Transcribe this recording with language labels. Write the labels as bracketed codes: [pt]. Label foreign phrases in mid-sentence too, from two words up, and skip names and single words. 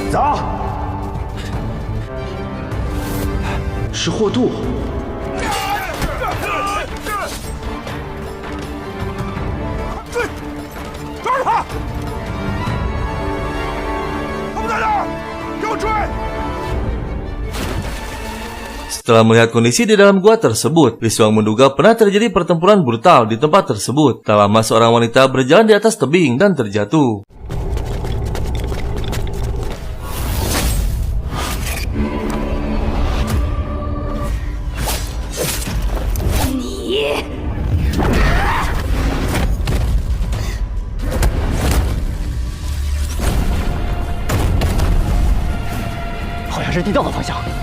[zh] 走，是霍杜。追，抓住他！他们在哪儿？给我追！ [id] Setelah melihat kondisi di dalam gua tersebut, Li Xuang menduga pernah terjadi pertempuran brutal di tempat tersebut. Tak lama seorang wanita berjalan di atas tebing dan terjatuh. Ni [zh] 好像是地道的方向。